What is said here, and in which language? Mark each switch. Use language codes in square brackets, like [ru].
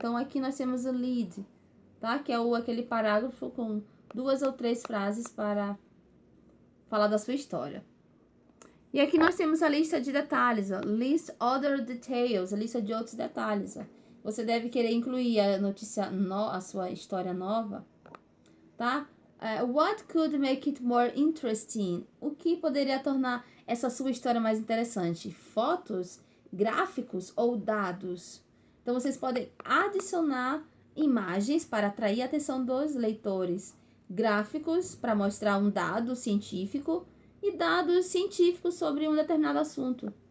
[pt] Então, aqui nós temos o lead, tá? Que é aquele parágrafo com 2 ou 3 frases para falar da sua história. E aqui nós temos a lista de detalhes, ó. [en] List other details, [pt] a lista de outros detalhes, ó. Você deve querer incluir a sua história nova, tá? [en] What could make it more interesting? [pt] O que poderia tornar essa sua história mais interessante? Fotos, gráficos ou dados? Então, vocês podem adicionar imagens para atrair a atenção dos leitores, gráficos para mostrar um dado científico e dados científicos sobre um determinado assunto.